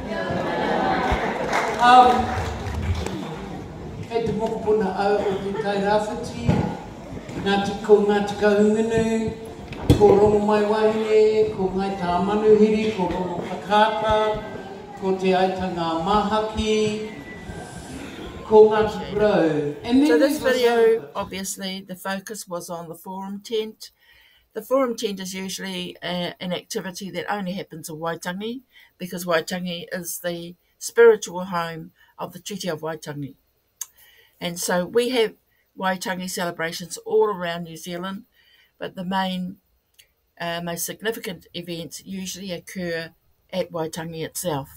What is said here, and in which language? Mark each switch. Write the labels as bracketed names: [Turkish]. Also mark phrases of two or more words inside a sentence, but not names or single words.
[Māori] Kei te mokopuna au o te tai rāwhiti, ngā te ko ngā te kahungunu, ko rongo mai wahine, ko ngai tā manuhiri, ko rongo pakata, ko te aitanga mahaki, ko ngā te brau. [English] So this video, obviously, the focus was on the forum tent. The forum tent is usually an activity that only happens in Waitangi, because Waitangi is the spiritual home of the Treaty of Waitangi. And so we have Waitangi celebrations all around New Zealand, but the main, most significant events usually occur at Waitangi itself.